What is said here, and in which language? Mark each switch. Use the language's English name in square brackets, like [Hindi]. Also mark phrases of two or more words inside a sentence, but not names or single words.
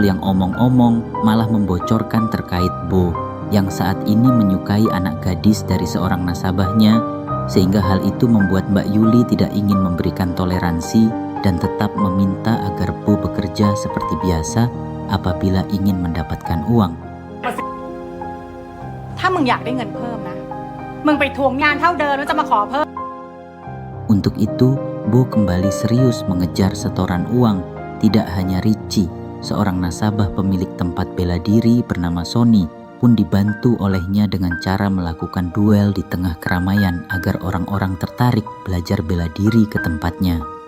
[Indonesian] yang omong-omong malah membocorkan terkait Bo, yang saat ini menyukai anak gadis dari seorang nasabahnya, sehingga hal itu membuat Mbak Yuli tidak ingin memberikan toleransi dan tetap meminta agar Bo bekerja seperti biasa apabila ingin mendapatkan uang. [Thai] ถ้ามึงอยากได้เงินเพิ่มนะ มึงไปทวงงานเท่าเดิมแล้วจะมาขอเพิ่ม [Indonesian] Untuk itu, Bo kembali serius mengejar setoran uang. Tidak hanya Ricci, seorang nasabah pemilik tempat bela diri bernama Sony, pun dibantu olehnya dengan cara melakukan duel di tengah keramaian agar orang-orang tertarik belajar bela diri ke tempatnya.